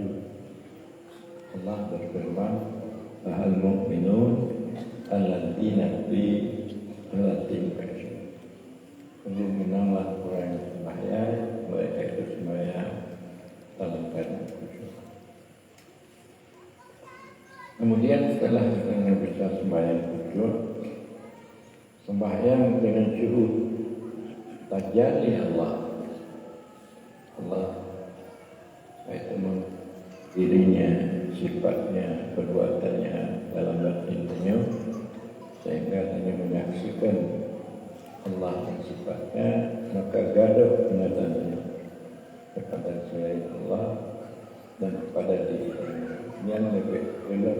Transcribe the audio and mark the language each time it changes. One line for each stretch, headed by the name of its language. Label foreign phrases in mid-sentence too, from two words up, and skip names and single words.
Indonesian: Allah berfirman,
Arabic: "المؤمنون الذين في صلاة خاشعون."
Indonesian: Menanglah orang yang sembahyang, mereka itu sembahyang dalam keadaan khusyuk. Kemudian setelah kita bisa sembahyang khusyuk, sembahyang dengan syuhud tajalli Allah. Allah itu dirinya, sifatnya, perbuatannya dalam batinnya, sehingga hanya menyaksikan Allah yang sifatnya, maka gaduh pengadannya kepada selain Allah dan kepada diri yang lebih elok.